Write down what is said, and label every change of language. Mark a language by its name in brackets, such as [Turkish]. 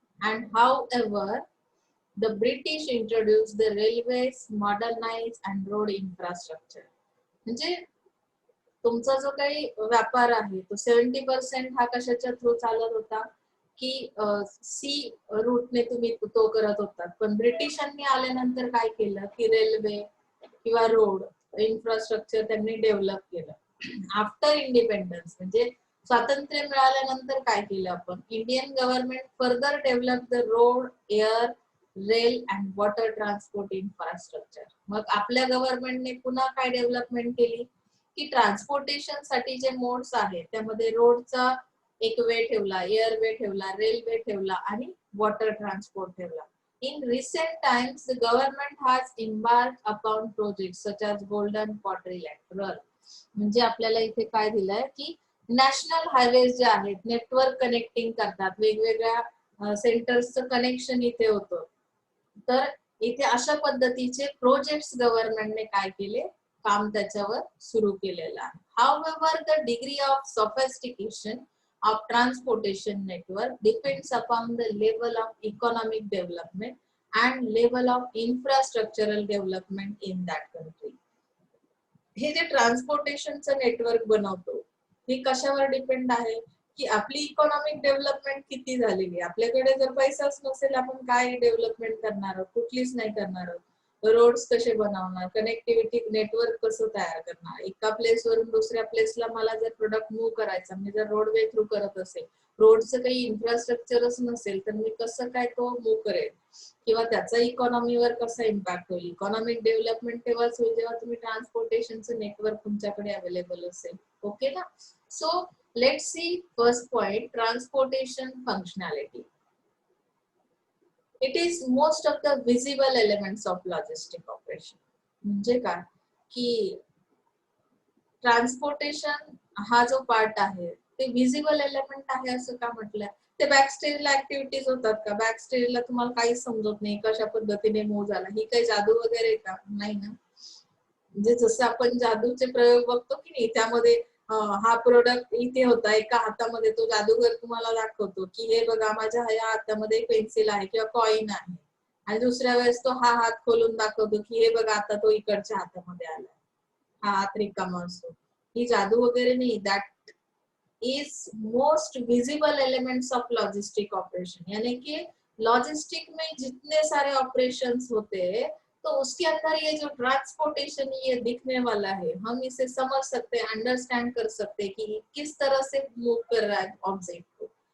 [English] And however the British introduced the railways, modernized and road infrastructure. [Marathi] म्हणजे तुमचा जो काही व्यापार आहे तो 70% हा कशाच्या थ्रू चालत होता की सी रूटने तुम्ही तो करत होता. पण ब्रिटिशांनी आल्यानंतर काय केलं की रेल्वे किंवा रोड इन्फ्रास्ट्रक्चर त्यांनी डेव्हलप केलं. आफ्टर इंडिपेंडन्स म्हणजे स्वातंत्र्य मिळाल्यानंतर काय केलं आपण, [English] Indian government further develop the road, air, rail and water transport infrastructure. [Marathi] मग आपल्या गव्हर्नमेंटने पुन्हा काय डेव्हलपमेंट केली की ट्रान्सपोर्टेशन साठी जे मोड्स आहेत त्यामध्ये रोडचा एक वे ठेवला, एअर वे ठेवला, रेल्वे ठेवला आणि वॉटर ट्रान्सपोर्ट ठेवला. [English] In recent times, the government has embarked upon projects such as Golden Quadrilateral. [Marathi] म्हणजे आपल्याला इथे काय दिलंय की नॅशनल हायवेज जे आहेत नेटवर्क कनेक्टिंग करतात, वेगवेगळ्या सेंटर्सचं कनेक्शन इथे होतं. तर इथे अशा पद्धतीचे प्रोजेक्ट्स गव्हर्नमेंटने काय केले, काम त्याच्यावर सुरू केलेलं आहे. [English] However, the degree of sophistication of transportation network depends upon the level of economic development and level of infrastructural development in that country. [Marathi] हे जे ट्रान्सपोर्टेशनचं नेटवर्क बनवतो हे कशावर डिपेंड आहे की आपली इकॉनॉमिक डेव्हलपमेंट किती झालेली आहे. आपल्याकडे जर पैसाच नसेल आपण काय डेव्हलपमेंट करणार आहोत, कुठलीच नाही करणार आहोत. रोड्स कसे बनवणार, कनेक्टिव्हिटी नेटवर्क कसं तयार करणार, एका प्लेस वरून दुसऱ्या प्लेसला मला जर प्रोडक्ट मूव्ह करायचा, मी जर रोडवे थ्रू करत असेल, रोडचं काही इन्फ्रास्ट्रक्चरच नसेल तर मी कसं काय तो मूव्ह करेल किंवा त्याचा इकॉनॉमीवर कसा इम्पॅक्ट होईल. इकॉनॉमिक डेव्हलपमेंट तेव्हाच होईल जेव्हा तुम्ही ट्रान्सपोर्टेशनचं नेटवर्क तुमच्याकडे अवेलेबल असेल. ओके ना. [English] So let's see first point, transportation functionality. It is most of the visible elements of logistic operation. [Marathi] म्हणजे काय की ट्रान्सपोर्टेशन हा जो पार्ट आहे ते विजिबल एलिमेंट आहे असं का म्हटलंय. ते बॅकस्टेजला ऍक्टिव्हिटीज होतात का, बॅकस्टेजला तुम्हाला काहीच समजत नाही कशा पद्धतीने मूव झाला, ही काही जादू वगैरे का नाही ना. म्हणजे जसं आपण जादूचे प्रयोग बघतो की नाही, त्यामध्ये हा प्रोडक्ट इथे होता एका हातामध्ये, तो जादूगर तुम्हाला दाखवतो की हे बघा माझ्या या हातामध्ये पेन्सिल आहे किंवा कॉइन आहे, आणि दुसऱ्या वेळेस तो हा हात खोलून दाखवतो की हे बघा आता तो इकडच्या हातामध्ये आला, हा हात रिकामा असतो. ही जादू वगैरे नहीं, [English] That is most visible elements of logistic operation. [Hindi] यानी कि लॉजिस्टिक में जितने सारे ऑपरेशंस होते हैं तो उसके अंदर ये जो ट्रांसपोर्टेशन ये दिखने वाला है, हम इसे समझ सकते हैं, अंडरस्टैंड कर सकते हैं कि किस तरह से मूव कर रहा है ऑब्जेक्ट को.